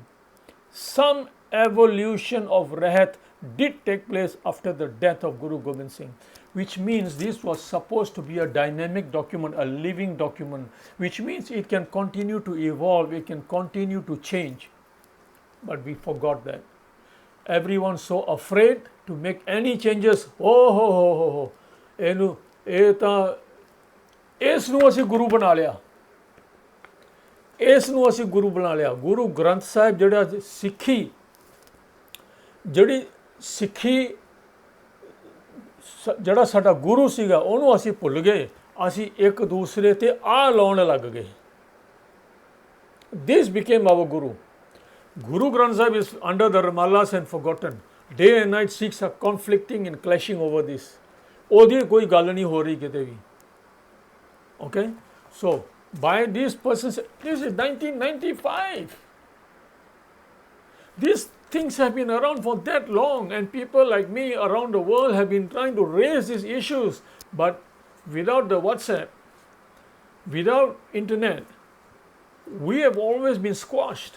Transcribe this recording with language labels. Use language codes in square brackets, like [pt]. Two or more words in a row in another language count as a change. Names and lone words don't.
[en] Some evolution of Rahat did take place after the death of Guru Gobind Singh, which means this was supposed to be a dynamic document, a living document, which means it can continue to evolve, it can continue to change. But we forgot that. Everyone's so afraid to make any changes. [pa] ਇਸ ਨੂੰ ਅਸੀਂ ਗੁਰੂ ਬਣਾ ਲਿਆ ਗੁਰੂ ਗ੍ਰੰਥ ਸਾਹਿਬ ਜਿਹੜੀ ਸਿੱਖੀ ਜਿਹੜਾ ਸਾਡਾ ਗੁਰੂ ਸੀਗਾ ਉਹਨੂੰ ਅਸੀਂ ਭੁੱਲ ਗਏ ਅਸੀਂ ਇੱਕ ਦੂਸਰੇ ਤੇ ਆ ਲਾਉਣ ਲੱਗ ਗਏ. [en] This became our Guru. Guru Granth Sahib is under the Ramalas and forgotten. Day and night Sikhs are conflicting and clashing over this. [pa] ਉਹਦੀ ਕੋਈ ਗੱਲ ਨਹੀਂ ਹੋ ਰਹੀ ਕਿਤੇ ਵੀ. [en] Okay, so by this person, this is 1995. These things have been around for that long, and people like me around the world have been trying to raise these issues, but without the WhatsApp, without internet, we have always been squashed.